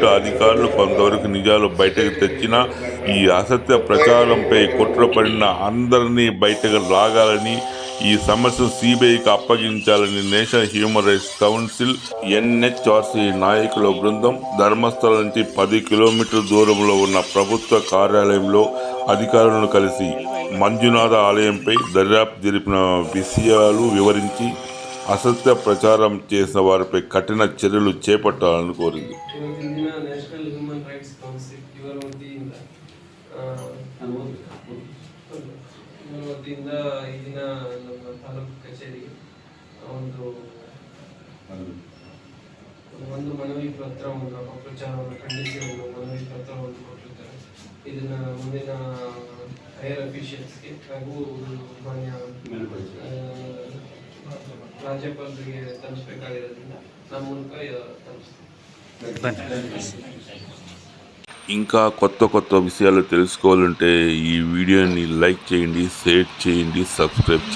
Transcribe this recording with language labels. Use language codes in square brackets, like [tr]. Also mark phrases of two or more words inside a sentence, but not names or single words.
[te] అధికారులు కొంతవరకు నిజాలు బయటకు తెచ్చినా ఈ అసత్య ప్రచారంపై కుట్ర పడిన అందరినీ బయటకు లాగాలని, ఈ సమస్యను సిబిఐకి అప్పగించాలని నేషనల్ హ్యూమన్ రైట్స్ కౌన్సిల్ ఎన్హెచ్ఆర్సి నాయకుల బృందం ధర్మస్థలం నుంచి 10 కిలోమీటర్ల దూరంలో ఉన్న ప్రభుత్వ కార్యాలయంలో అధికారులను కలిసి మంజునాథ ఆలయంపై దర్యాప్తు జరిపిన విషయాలు వివరించి అసత్య ప్రచారం చేసిన వారిపై కఠిన చర్యలు చేపట్టాలని కోరింది. [kn] ವತಿಯಿಂದ ಈ ದಿನ ನಮ್ಮ ತಾಲೂಕು ಕಚೇರಿಗೆ ಒಂದು ಮನವಿ ಪತ್ರವನ್ನು ಅಪಪ್ರಚಾರವನ್ನು ಖಂಡಿಸಿ ಒಂದು ಮನವಿ ಪತ್ರವನ್ನು ಕೊಟ್ಟಿದ್ದಾರೆ. ಇದನ್ನ ಮುಂದಿನ [en] higher officials [kn] ಹಾಗೂ ಮಾನ್ಯ ರಾಜ್ಯಪಾಲರಿಗೆ ತಲುಪಬೇಕಾಗಿರೋದ್ರಿಂದ ನಮ್ಮ ಮೂಲಕ ತಲುಪಿಸ್ತೀವಿ. [te] ఇంకా కొత్త విషయాలు తెలుసుకోవాలంటే ఈ వీడియోని లైక్ చేయండి, షేర్ చేయండి, సబ్స్క్రైబ్ చేయండి.